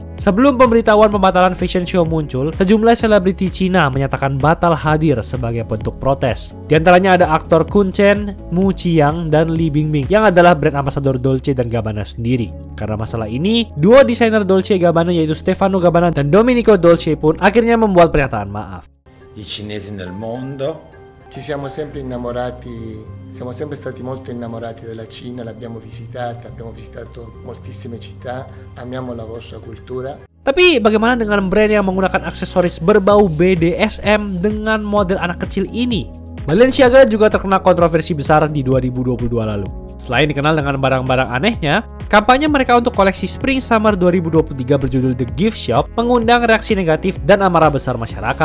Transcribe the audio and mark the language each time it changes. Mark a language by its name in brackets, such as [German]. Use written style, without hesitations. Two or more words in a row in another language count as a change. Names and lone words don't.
[Indonesian] Sebelum pemberitahuan pembatalan fashion show muncul, sejumlah selebriti Cina menyatakan batal hadir sebagai bentuk protes. Di antaranya ada aktor Kun Chen, Mu Qiang, dan Li Bingbing yang adalah [English] brand ambassador [Indonesian] Dolce & Gabbana sendiri. Karena masalah ini, dua desainer Dolce & Gabbana yaitu Stefano Gabbana dan Domenico Dolce pun akhirnya membuat pernyataan maaf. [Italian] I cinesi nel mondo. Ci siamo sempre innamorati, siamo sempre stati molto innamorati della Cina, l'abbiamo visitato moltissime città, amiamo la vostra cultura. [Indonesian] Tapi bagaimana dengan brand yang menggunakan aksesoris berbau BDSM dengan model anak kecil ini? Balenciaga juga terkena kontroversi besar di 2022 lalu. Selain dikenal dengan barang-barang anehnya, kampanye mereka untuk koleksi [English] Spring Summer [Indonesian] 2023 berjudul The Gift Shop mengundang reaksi negatif dan amarah besar masyarakat.